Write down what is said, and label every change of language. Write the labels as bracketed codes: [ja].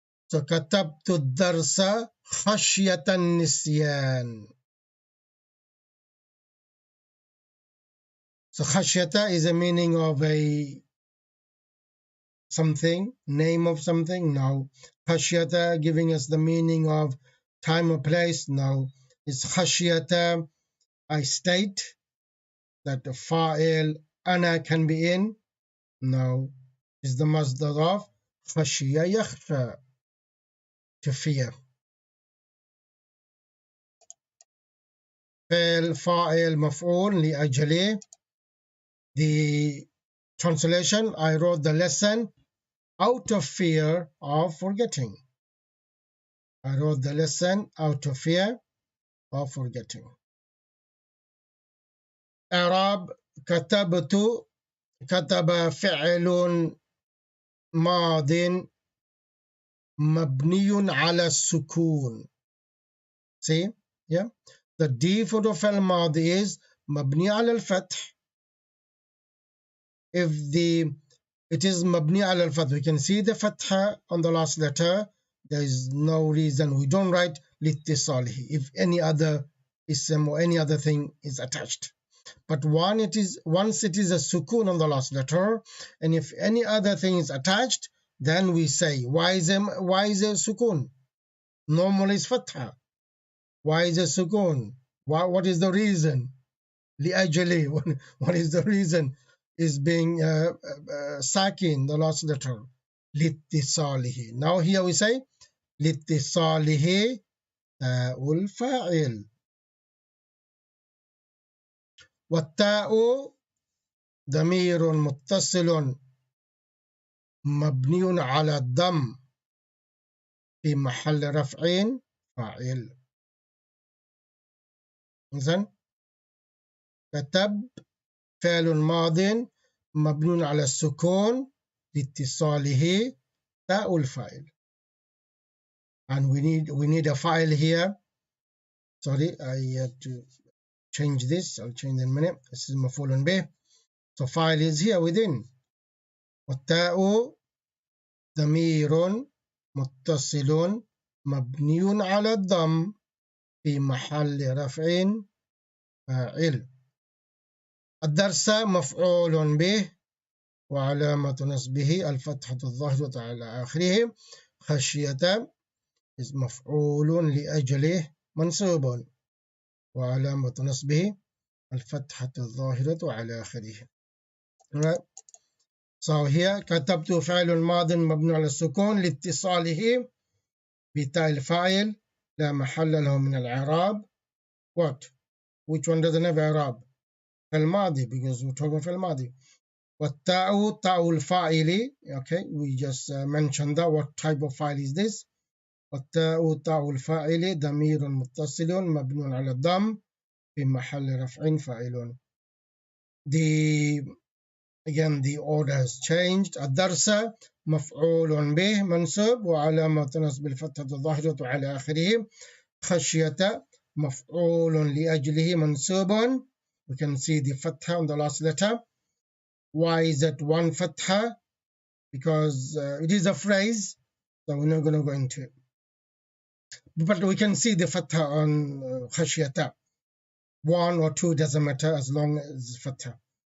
[ar] So كتبت الدرس خشية النسيان. [en] So khashyata is a meaning of something, name of something. No. Khashyata giving us the meaning of time or place. No. It's khashyata, I state that the fa'il ana can be in. No. It's the masdar of khashiya yakhsha, to fear. Fa'il, fa'il, maf'ul, li'ajali. The translation, I wrote the lesson out of fear of forgetting. I wrote the lesson out of fear of forgetting. [ar] Arab, كتبت. كتب فعل ماض مبني على السكون. [en] See? Yeah. The default of [ar] فعل ماضي is مبني على الفتح. [en] If it is [ar] مبني على الفتح, [en] we can see the fatha on the last letter. There is no reason we don't write لاتصاله if any other ism or any other thing is attached. But once it is a sukun on the last letter, and if any other thing is attached, then we say why is a sukun? Normally it's fatha. Why is a sukun? What is the reason? لأجله. What is the reason? Is being sakin, the last letter. لاتصاله. Now here we say [ar] لاتصاله تاء الفاعل. والتاء ضمير متصل مبني على الضم في محل رفع فاعل. إذن كتب فعل ماض مبني على السكون لاتصاله تاء الفاعل. [en] And we need a file here. Sorry, I had to change this. I'll change in a minute. This is مفعول به. So file is here within. [ar] والتاء ضمير متصل مبني على الضم في محل رفع فاعل. الدرس مفعول به وعلامة نصبه الفتحة الظاهرة على آخره. خشية is مفعول لأجله منصوب وعلامة نصبه الفتحة الظاهرة على آخره. [en] Right. So here [ar] كتبت فعل ماض مبني على السكون لاتصاله بتاء الفاعل لا محل له من الإعراب. [en] What? Which one doesn't have إعراب? الماضي, because we're talking في الماضي. [ar] والتاء تاء الفاعل. [en] Okay, we just mentioned that. What type of file is this? [ar] والتاء تاء الفاعل ضمير متصل مبني على الضم في محل رفع فاعل. [en] Again the order has changed. [ar] الدرس مفعول به منصوب وعلامة نصب الفتحة الظاهرة على آخره. خشية مفعول لأجله منصوب. [en] We can see the fatha on the last letter. Why is it one fatha? Because it is a phrase, so we're not going to go into it. But we can see the fatha on khashiyata. One or two doesn't matter as long as fatha.